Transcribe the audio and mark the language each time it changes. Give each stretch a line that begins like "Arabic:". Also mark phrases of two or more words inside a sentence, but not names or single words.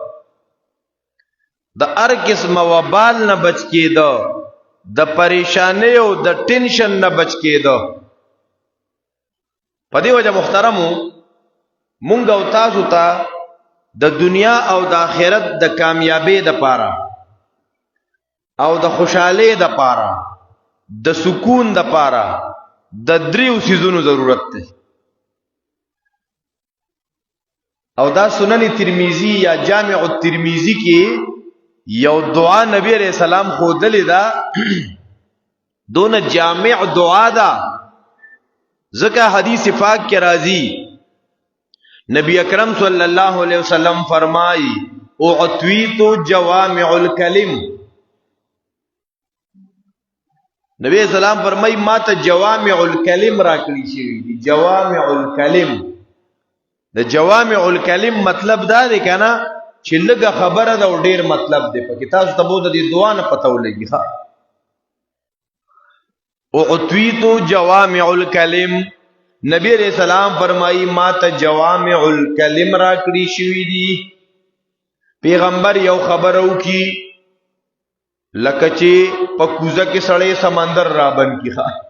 Pashto: د هر قسم وبال نه بچ کېدو د پریشانی او د ټینشن نه بچ کېدو په دې وجه محترمو مونږ او تاسو ته د دنیا او د آخرت د کامیابی د پاره او د خوشحالی د پاره د سکون د پاره د دریو سیزونو ضرورت دی او دا سنن ترمذی یا جامع الترمذی کې یو دعا نبی
Arabic: علیہ السلام
Pashto: خودلی دا دون جامع دعا دا ذکر حدیث پاک کے راضی نبی اکرم
Arabic: صلی اللہ علیہ وسلم
Pashto: فرمائی
Arabic: اعطیت جوامع الکلم
Pashto: نبی
Arabic: علیہ السلام
Pashto: فرمائی ما تا
Arabic: جوامع الکلم
Pashto: راکلی شوی دی
Arabic: جوامع الکلم
Pashto: دا
Arabic: جوامع الکلم
Pashto: مطلب دا دی کنا چې لږه خبره ده او ډیر مطلب دی پکې تاسو ته به د دې دعا نه پته ولګي ښه
Arabic: اعطیت جوامع الکلم
Pashto: نبی
Arabic: علیہ السلام
Pashto: فرمائی ما ته
Arabic: جوامع الکلم
Pashto: را کړی شوی دی پیغمبر یو خبرو کی لکه چې په کوزه کې سړی سمندر را بن کی ښه